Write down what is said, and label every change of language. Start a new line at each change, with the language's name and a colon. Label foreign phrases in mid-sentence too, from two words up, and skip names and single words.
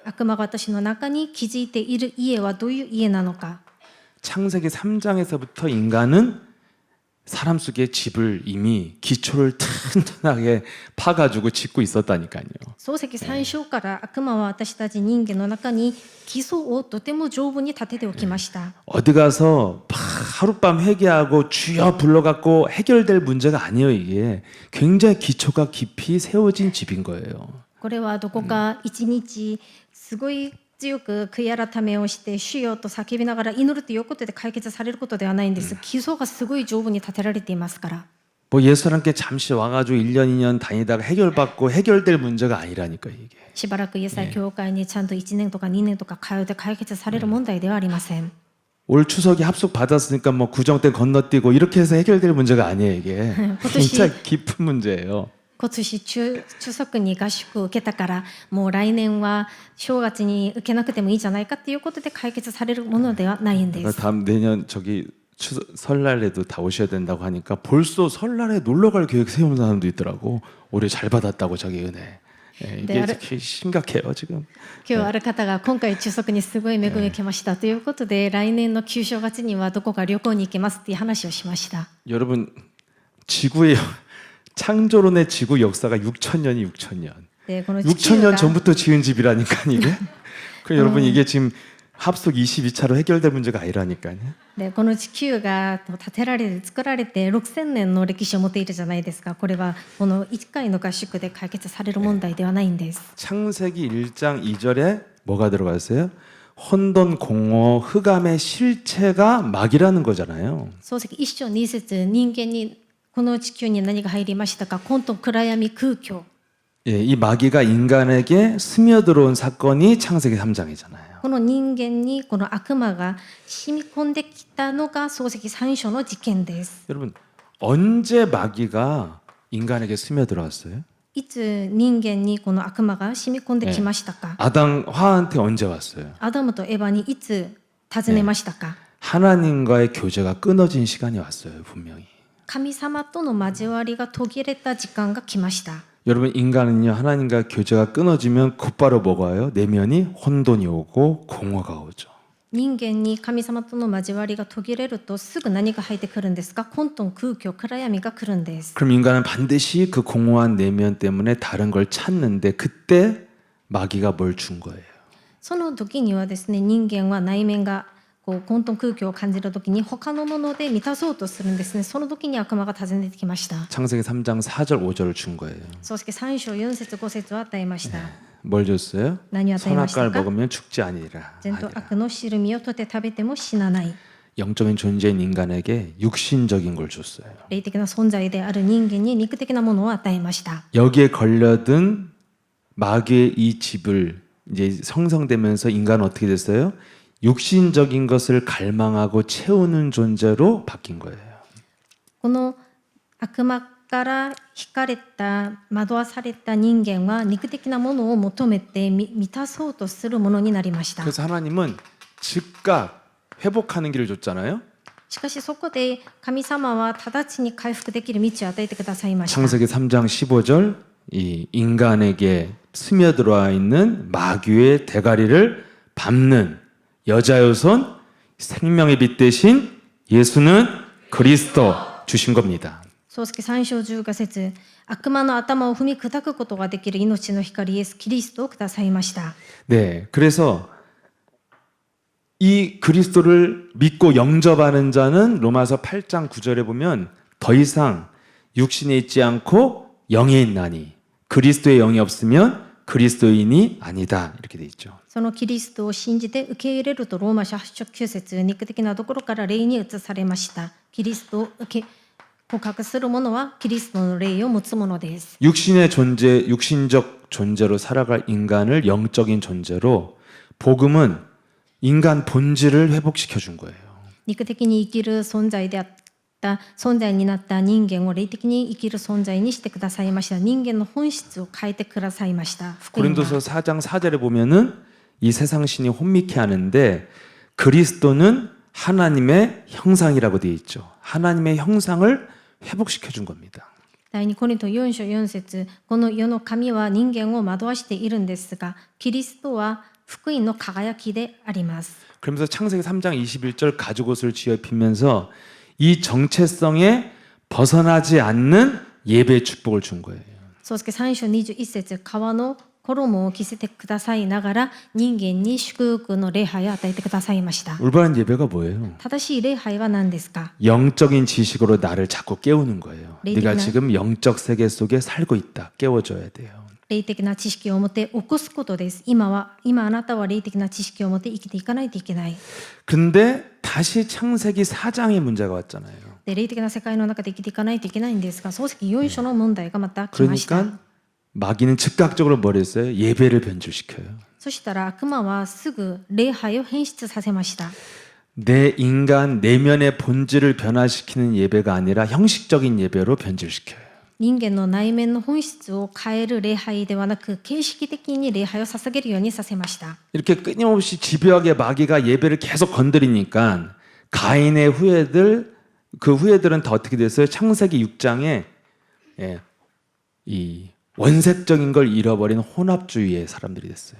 Japanese: 悪魔が私の中に築いている家はどういう家なのか。
Korean: 창세기 3장에서부터 인간은 사람 속에 집을 이미 기초를 튼튼하게 파가지고 짓고 있었다니까요.
Japanese: 漱石3章から悪魔は私たち人間の中に基礎をとても丈夫に立てておきました。
Korean: 어디 가서 하룻밤 회개하고 주여 불러갖고 해결될 문제가 아니에요. 이게 굉장히 기초가 깊이 세워진 집인 거예요.
Japanese: これはどこか一日すごい強く悔い改めをして主よと叫びながら祈るということで解決されることではないんです。基礎がすごい丈夫に立てられていますから。
Korean: 뭐 예수님께 잠시 와가지고 1년 2년 다니다가 해결받고 해결될 문제가 아니라니까 이게.
Japanese: しばらくイエス様教会にちゃんと1年とか2年とか通って解決される問題ではありません。
Korean: 올 추석에 합숙 받았으니까 뭐 구정때 건너뛰고 이렇게 해서 해결될 문제가 아니에요 이게. 진짜 깊은 문제예요.
Japanese: 今年中足に合宿を受けたからもう来年は正月に受けなくてもいいじゃないかっていうことで解決されるものではないんです。
Korean: 다음 내년 설날에도 다 오셔야 된다고 하니까 벌써 설날에 놀러 갈 계획 세우는 사람도 있더라고. 올해 잘 받았다고 저기 은혜. 이게 심각해요 지금.
Japanese: 今日ある方が今回中足にすごい恵みを受けましたということで来年の旧正月にはどこか旅行に行けますっていう話をしました。
Korean: 여러분 지구의 창조론의 지구 역사가 6,000년이 6,000년.
Japanese: でこの地球
Korean: 6,000년
Japanese: が
Korean: 전부터 지은 집이라니까 이게. 그 여러분 이게 지금 합숙 22차로 해결될 문제가 아니라니까요.
Japanese: でこの地球が建てられ作られて6000年の歴史を持っているじゃないですか。これはこの1回の合宿で解決される問題ではないんです。
Korean: 창세기 1장 2절에 뭐가 들어갔어요? 혼돈, 공허, 흑암의 실체가 마귀라는 거잖아요.
Japanese: 漱石1章2節人間にこの地球に何が入りましたか。混沌、暗闇、空虚。
Korean: 이 마귀가 인간에게 스며들어온 사건이 창세기 3장이잖아요.
Japanese: この人間にこの悪魔が染み込んできたのが漱石3章の事件です。
Korean: 여러분 언제 마귀가 인간에게 스며들어왔어요?
Japanese: いつ人間にこの悪魔が染み込んできましたか。
Korean: 아담 화한테 언제 왔어요?
Japanese: アダムとエヴァにいつ訪ねましたか。
Korean: 하나님과의 교제가 끊어진 시간이 왔어요. 분명히.
Japanese: 神様との交わりが途切れた時間が来ました。
Korean: 여러분 인간은요 하나님과 교제가 끊어지면 곧바로 뭐가 와요? 내면이 혼돈이 오고 공허가 오죠.
Japanese: 人間に神様との交わりが途切れるとすぐ何が入ってくるんですか？混沌、空虚、暗闇が来るんです。
Korean: 그럼 인간은 반드시 그 공허한 내면 때문에 다른 걸 찾는데 그때 마귀가 뭘 준 거예요.
Japanese: その時にはですね、人間は内面がこう混沌空虚を感じる時に他のもので満たそうとするんですね。その時に悪魔が訪ねてきました。
Korean: 창세기 3장 4절 5절을 준 거예요.
Japanese: そして3章4節5節を与えました。
Korean: 뭘 줬어요?
Japanese: 何を与えました
Korean: 선악과를
Japanese: か？
Korean: 먹으면 죽지 아니라.
Japanese: 善と悪の知る実をとって食べても死なない。
Korean: 영적인 존재인 인간에게 육신적인 걸 줬어요.
Japanese: 霊的な存在である人間に肉的なものを与えました。
Korean: 여기에 걸려든 마귀의 이 집을 이제 형성되면서 인간은 어떻게 됐어요? 육신적인 것을 갈망하고 채우는 존재로 바뀐 거예요.
Japanese: この悪魔から惹かれた惑わされた人間は肉的なものを求めて満たそうとするものになりました。
Korean: 그래서 하나님은 즉각 회복하는 길을 줬잖아요.
Japanese: しかしそこで神様は直ちに回復できる道を与えてくださいました。
Korean: 창세기 3장 15절 이 인간에게 스며들어와 있는 마귀의 대가리를 밟는 여자의 손 생명의 빛 대신 예수는 그리스도 주신 겁니다.
Japanese: 創世記3章15節、悪魔の頭を踏み砕くことができる命の光イエス・キリストをくださいました。
Korean: 네, 그래서 이 그리스도를 믿고 영접하는 자는 로마서 8장 9절에 보면 더 이상 육신에 있지 않고 영에 있나니 그리스도의 영이 없으면 그리스도인이 아니다 이렇게 돼 있죠.
Japanese: そのキリストを信じて受け入れるとローマ書8章9節、肉的なところから霊に移されました。キリストを告白する者はキリストの霊を持つ者です。
Korean: 육신의 존재, 육신적 존재로 살아갈 인간을 영적인 존재로 복음은 인간 본질을 회복시켜 준 거예요.
Japanese: 肉的に生きる存在であった存在になった人間を霊的に生きる存在にしてくださいました。人間の本質を変えてくださいました。福音は
Korean: 고린도서 4장 4절에 보면은 이 세상 신이 혼미케 하는데 그리스도는 하나님의 형상이라고 되어 있죠. 하나님의 형상을 회복시켜 준 겁니다.
Japanese: 第2コリント4章4節、この世の神は人間を惑わしているんですが、キリストは福音の輝きであります。
Korean: 그러면서 창세기 3장 21절 가죽옷을 쥐어 입히면서 이 정체성에 벗어나지 않는 예배의 축복을 준 거예요.
Japanese: 創世記3章21節、川の衣を着せてくださいながら人間に祝福の礼拝を与えてくださいました。
Korean: 올바른 예배가 뭐예요?
Japanese: 正しい礼拝は何ですか？
Korean: 영적인 지식으로 나를 자꾸 깨우는 거예요. 네, 네가 네. 지금 영적 세계 속에 살고 있다. 깨워줘야 돼요.
Japanese: 霊的な知識を持って起こすことです。今あなたは霊的な知識を持って生きていかないといけない。
Korean: 근데 다시 창세기 4장의 문제가 왔잖아요.
Japanese: で霊的な世界の中で生きていかないといけないんですが、創世記4章の問題がまた来ました。
Korean: 그러니까 마귀는 즉각적으로 뭘 했어요? 예배를 변질시켜요.
Japanese: そしたら悪魔はすぐ礼拝を変質させました。
Korean: 내 인간 내면의 본질을 변화시키는 예배가 아니라 형식적인 예배로 변질시켜요.
Japanese: 人間の内面の本質を変える礼拝ではなく形式的に礼拝を捧げるようにさせました。
Korean: 이렇게 끊임없이 집요하게 마귀가 예배를 계속 건드리니까 가인의 후예들 그 후예들은 다 어떻게 됐어요? 창세기 6장에 이 원색적인 걸 잃어버린 혼합주의의 사람들이 됐어요.